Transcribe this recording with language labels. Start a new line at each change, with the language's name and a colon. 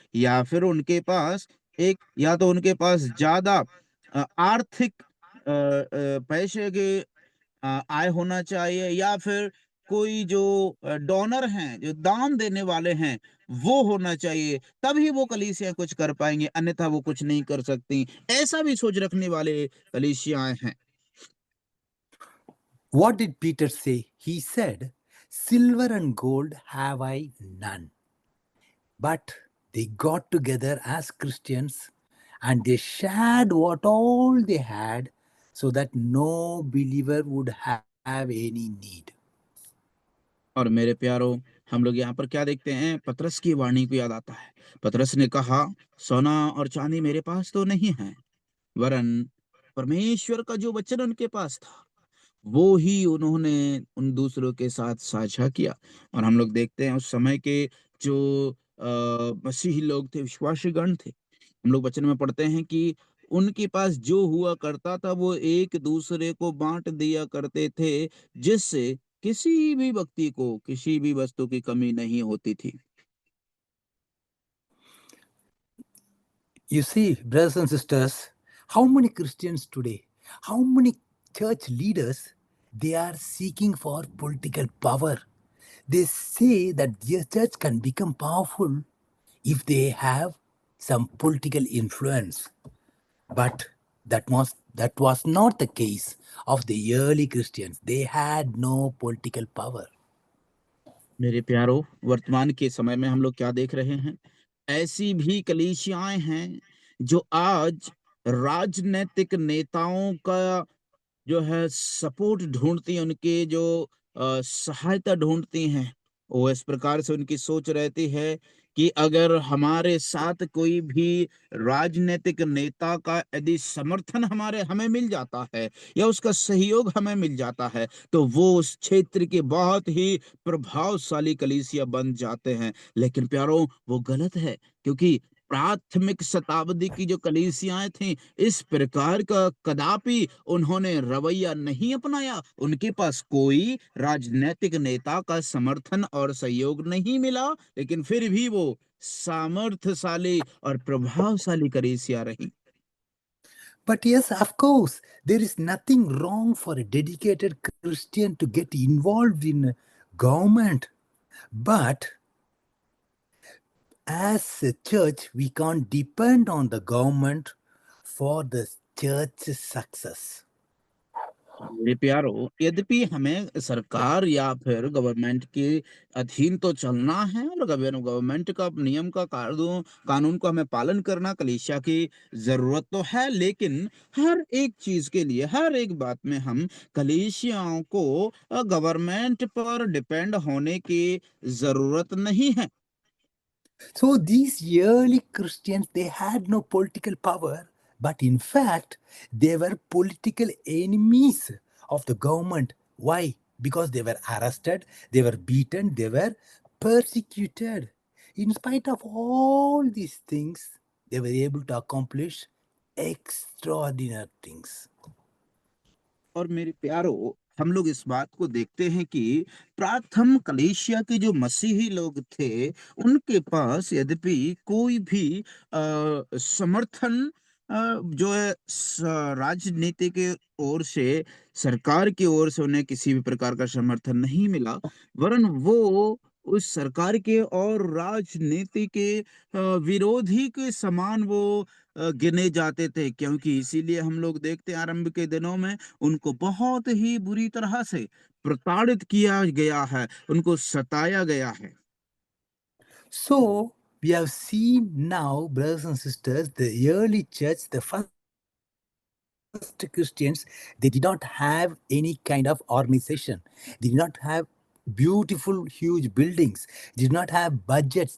Hindi: या फिर उनके पास या तो उनके पास ज़्यादा आर्थिक पैसे के आय होना चाहिए, या फिर कोई जो डोनर हैं, जो दान देने वाले हैं, वो होना चाहिए, तभी वो कलीसिया कुछ कर पाएँगे, अन्यथा वो कुछ नहीं कर सकती। ऐसा भी सोच रखने वाले कलीसियाएँ हैं।
English: What did Peter say? He said, "Silver and gold have I none." But they got together as Christians and they shared what all they had so that no believer would have any need.
Hindi: और मेरे प्यारों, हम लोग यहाँ पर क्या देखते हैं? पतरस की वाणी को याद आता है। पतरस ने कहा, सोना और चांदी मेरे पास तो नहीं है, वरन परमेश्वर का जो वचन उनके पास था, वो ही उन्होंने उन दूसरों के साथ साझा किया। और हम लोग देखते हैं उस समय के जो मसीही लोग थे, विश्वासी गण थे। हम लोग वचन में पढ़ते हैं कि उनके पास जो हुआ करता था, वो एक दूसरे को बांट दिया करते थे, जिससे किसी भी व्यक्ति को किसी भी वस्तु की कमी नहीं होती थी।
English: You see, brothers and sisters, how many Christians today, how many church leaders, they are seeking for political power. They say that their church can become powerful if they have some political influence. But that was not the case of the early Christians. They had no political power.
Hindi: मेरे प्यारो, वर्तमान के समय में हम लोग क्या देख रहे हैं? ऐसी भी कलीसियाएं हैं जो आज राजनैतिक नेताओं का जो है सपोर्ट ढूंढती हैं, उनके जो सहायता ढूंढती हैं। वो इस प्रकार से उनकी सोच रहती है कि अगर हमारे साथ कोई भी राजनीतिक नेता का यदि समर्थन हमारे हमें मिल जाता है या उसका सहयोग हमें मिल जाता है, तो वो उस क्षेत्र के बहुत ही प्रभावशाली कलीसिया बन जाते हैं। लेकिन प्यारों, वो गलत है, क्योंकि प्राथमिक शताब्दी की जो कलीसियाएं थीं, इस प्रकार का कदापि उन्होंने रवैया नहीं अपनाया। उनके पास कोई राजनीतिक नेता का समर्थन और सहयोग नहीं मिला, लेकिन फिर भी वो सामर्थ्यशाली और प्रभावशाली कलीसिया रही।
English: But yes, of course, there is nothing wrong for a dedicated Christian to get involved in government. But as a church, we can't depend on the government for the church's success.
Hindi: मेरे प्यारो, यद्यपि हमें सरकार या फिर government के अधीन तो चलना है और गवर्नमेंट का नियम का कानून को हमें पालन करना कलीसिया की जरूरत तो है, लेकिन हर एक चीज के लिए, हर एक बात में हम कलीसियाओं को गवर्नमेंट पर डिपेंड होने की जरूरत नहीं है।
English: So these early Christians, they had no political power, but in fact, they were political enemies of the government. Why? Because they were arrested, they were beaten, they were persecuted. In spite of all these things, they were able to accomplish extraordinary things.
Hindi: और मेरे प्यारो, हम लोग इस बात को देखते हैं कि प्राथम कलीसिया के जो मसीही लोग थे, उनके पास यद्यपि कोई भी समर्थन जो है राजनीति के ओर से, सरकार की ओर से उन्हें किसी भी प्रकार का समर्थन नहीं मिला, वरन वो उस सरकार के और राजनीति के विरोधी के समान वो गिने जाते थे, क्योंकि इसीलिए हम लोग देखते हैं आरंभ के दिनों में उनको बहुत ही बुरी तरह से प्रताड़ित किया गया है, उनको सताया गया है।
English: So, we have seen now, brothers and sisters, the early church, the first Christians, they did not have any kind of organization. They did not have beautiful, huge buildings. They did not have budgets.